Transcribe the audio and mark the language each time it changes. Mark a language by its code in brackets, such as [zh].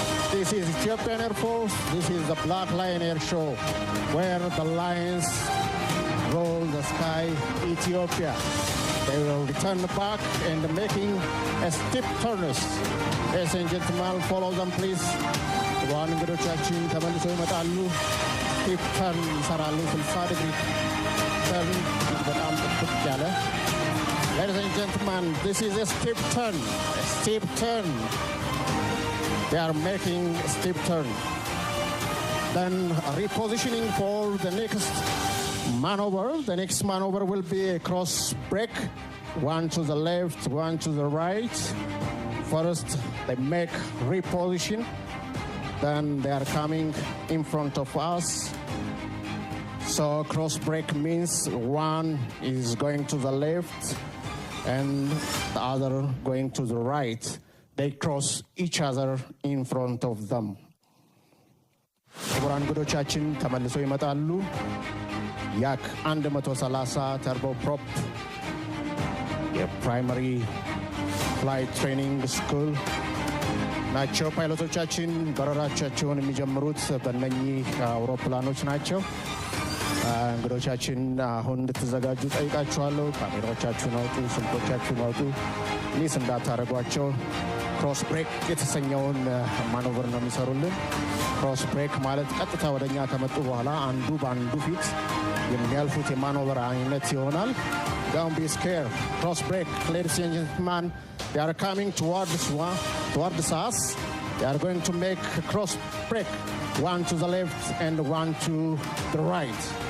[en] This is Ethiopian Air Force. This is the Black Lion Air Show, where the lions roll the sky, Ethiopia. They will return back and making a steep turns. Ladies and gentlemen, follow them please. [am] ዋን እንግዶቻችን ተመልሰው ይመጣሉ። ስቲፕ ተርን ይሰራሉ። 60 ዲግሪ ተርን በጣም ጥብቅ ያለ [en] Ladies and gentlemen, this is a steep turn. A steep turn. They are making a steep turn. Then repositioning for the next maneuver. The next maneuver will be a cross break. One to the left, one to the right. First, they make reposition. then they are coming in front of us. So cross break means one is going to the left and the other going to the right. They cross each other in front of them. [am] ክቡራን እንግዶቻችን ተመልሰው ይመጣሉ። ያክ 130 ተርቦ ፕሮፕ የፕራይመሪ ፍላይት ትሬኒንግ ስኩል ናቸው። ፓይሎቶቻችን በረራቸውን የሚጀምሩት በእነኚህ አውሮፕላኖች ናቸው። እንግዶቻችን አሁን እንድትዘጋጁ ጠይቃችኋለሁ። ካሜራዎቻችሁን አውጡ፣ ስልኮቻችሁን አውጡ። ሚስ እንዳታደርጓቸው። ክሮስ ብሬክ የተሰኘውን ማኖቨር ነው የሚሰሩልን። ክሮስ ብሬክ ማለት ቀጥታ ወደኛ ከመጡ በኋላ አንዱ በአንዱ ፊት የሚያልፉት የማኖቨር አይነት ይሆናል። [en] Don't be scared. Cross break, ladies and gentlemen. They are coming towards us. They are going to make a cross break, one to the left and one to the right.